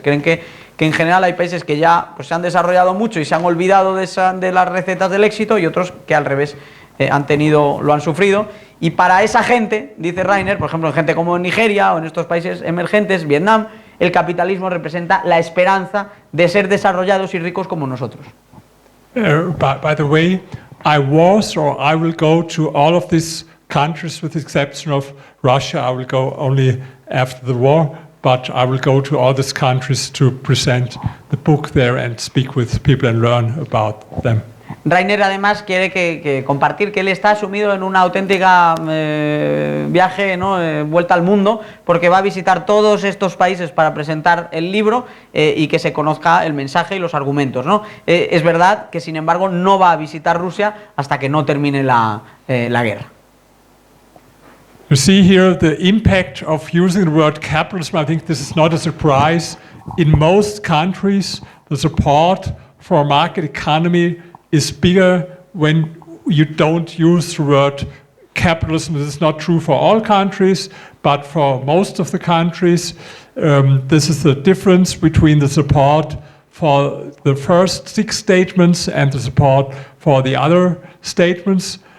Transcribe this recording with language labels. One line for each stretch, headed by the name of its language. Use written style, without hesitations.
Spanish: Creen que en general hay países que ya pues, se han desarrollado mucho y se han olvidado de las recetas del éxito, y otros que al revés lo han sufrido. Y para esa gente, dice Rainer, por ejemplo, en gente como en Nigeria o en estos países emergentes, Vietnam, el capitalismo representa la esperanza de ser desarrollados y ricos como nosotros.
English: By the way, I will go to all of these countries with the exception of Russia. I will go only after the war, but I will go to all these countries to present the book there and speak with people and learn about them.
Spanish: Rainer además quiere compartir que él está sumido en una auténtica viaje, ¿no? Vuelta al mundo, porque va a visitar todos estos países para presentar el libro y que se conozca el mensaje y los argumentos, ¿no? Es verdad que sin embargo no va a visitar Rusia hasta que no termine la guerra.
English: You see here the impact of using the word capitalism. I think this is not a surprise. In most countries, the support for a market economy is bigger when you don't use the word capitalism. This is not true for all countries, but for most of the countries, this is the difference between the support for the first 6 statements and the support for the other statements.